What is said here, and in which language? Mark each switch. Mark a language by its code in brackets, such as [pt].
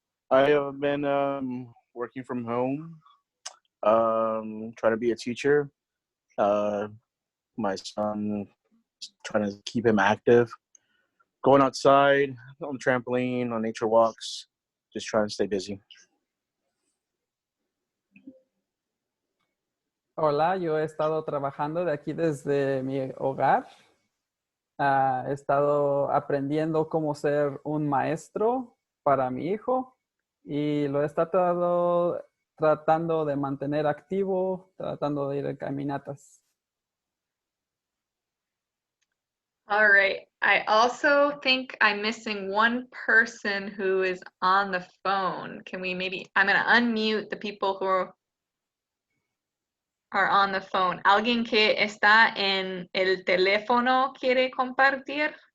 [en] I have been working from home, trying to be a teacher. My son, trying to keep him active. Going outside, on the trampoline, on nature walks, just trying to stay busy. [es] Hola, yo he estado trabajando de aquí desde mi hogar. He estado aprendiendo cómo ser un maestro para mi hijo y lo he tratando de mantener activo, tratando de ir a caminatas. [en] All right. I also think I'm missing one person who is on the phone. Can we maybe, I'm going to unmute the people who are on the phone. [es] ¿Alguien que está en el teléfono quiere compartir?